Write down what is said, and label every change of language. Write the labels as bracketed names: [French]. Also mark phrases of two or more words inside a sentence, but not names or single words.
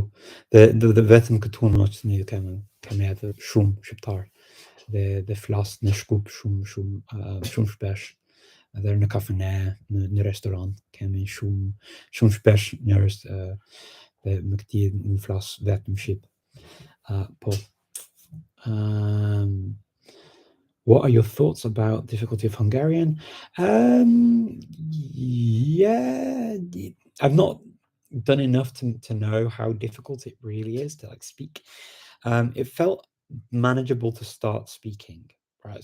[Albanian] Dhe vetëm këtu në Maqedoni kemi edhe shumë shqiptar dhe flas në Shkup shumë shpesh. Edhe në kafene, në restoran kemi shumë shpesh njerëz dhe me këti në flas vetëm shqip. Po. [English] What are your thoughts about difficulty of Hungarian? Yeah, I've not done enough to know how difficult it really is to speak. It felt manageable to start speaking, right?